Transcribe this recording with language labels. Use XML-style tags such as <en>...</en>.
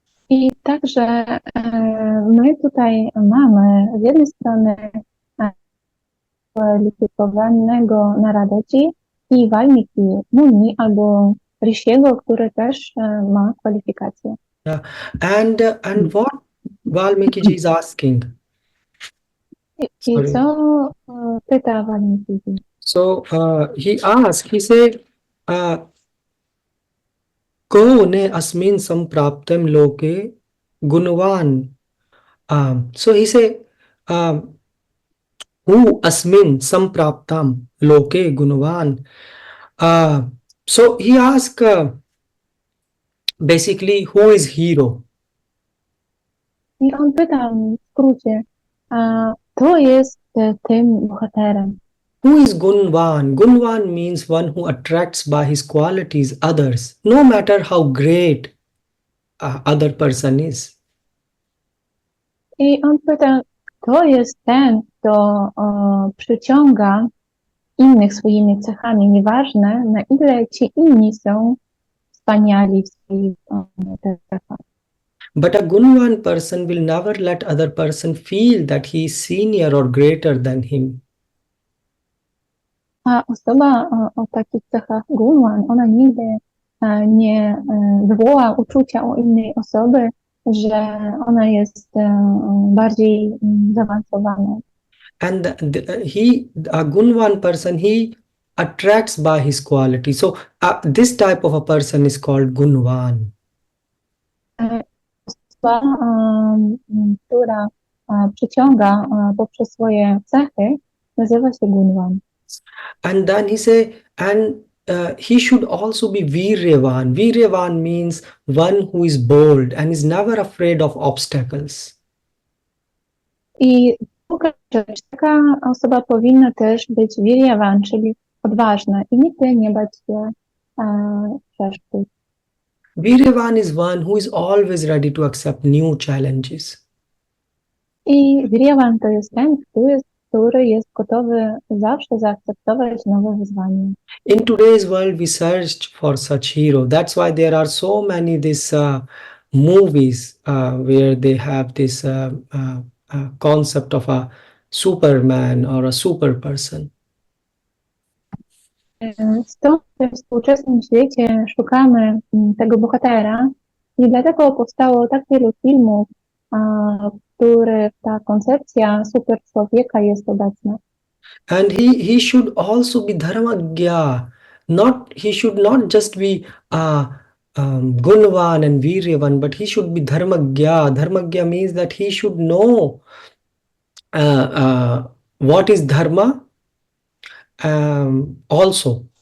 <pl>I także my tutaj mamy z jednej strony kwalifikowanego Naradji i Valmiki Muni albo Rishiego, który też ma kwalifikacje.</pl> <en>Yeah. And what Valmiki is asking.</en> <pl>I</pl> <en>Sorry.</en> <pl>co pyta Valmiki?</pl> <en>So he asked, he said,</en> <sa>Ko ne asmin sampraptam loke gunvan.</sa> <en>So he said, who</en> <sa>asmin sampraptam loke gunvan.</sa> <en>So he asked, basically, who is hero?</en> <pl>I on pyta w skrócie, kto jest tym bohaterem?</pl> <en>Who is Gunvan? Gunvan means one who attracts by his qualities others, no matter how great other person is.</en> <pl>I on pyta, kto jest ten, kto przyciąga innych swoimi cechami, nieważne na ile ci inni są wspaniali w swoich cechach.</pl> <en>But a Gunvan person will never let other person feel that he is senior or greater than him.</en> <pl>A osoba o takich cechach Gunwan, ona nigdy nie wywoła uczucia u innej osoby, że ona jest bardziej zaawansowana.</pl> <en>And a Gunvan person, he attracts by his quality. So this type of a person is called Gunvan.</en> <pl>Osoba, która przyciąga poprzez swoje cechy, nazywa się Gunwan.</pl> <en>And then he say, and he should also be Viryavan. Viryavan means one who is bold and is never afraid of obstacles.</en> <pl>I druga rzecz, taka osoba powinna też być wiryavan, czyli odważna i nigdy nie bać się przeszkód.</pl> <en>Viryavan is one who is always ready to accept new challenges.</en> <pl>I wiryavan to jest ten, który jest gotowy zawsze zaakceptować nowe wyzwanie.</pl> <en>In today's world, we searched for such hero. That's why there are so many movies where they have this concept of a Superman or a super person.</en> <pl>Stąd we współczesnym świecie szukamy tego bohatera i dlatego powstało tak wielu filmów, w których ta koncepcja super człowieka jest obecna.</pl> <en>And he should also be dharmagya. He should not just be gunvan and viryavan, but he should be dharmagya. Dharmagya means that he should know what is dharma also.</en>